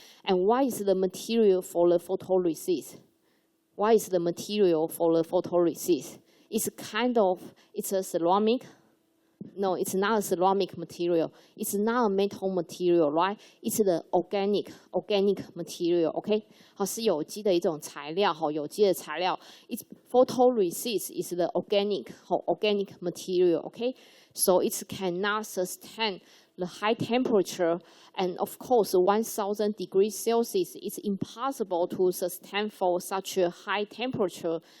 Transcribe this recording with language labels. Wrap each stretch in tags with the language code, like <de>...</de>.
<en>And what is the material for the photoresist? What is the material for the photoresist? It's it's a ceramic. No, it's not a ceramic material. It's not a metal material, right? It's the organic material, okay?</en> <zh>是有机的一种材料，有机的材料。</zh> <en>It's photoresist is the organic material, okay? So it cannot sustain the high temperature, and of course, 1,000 degrees Celsius is impossible to sustain for such a high temperature.</en>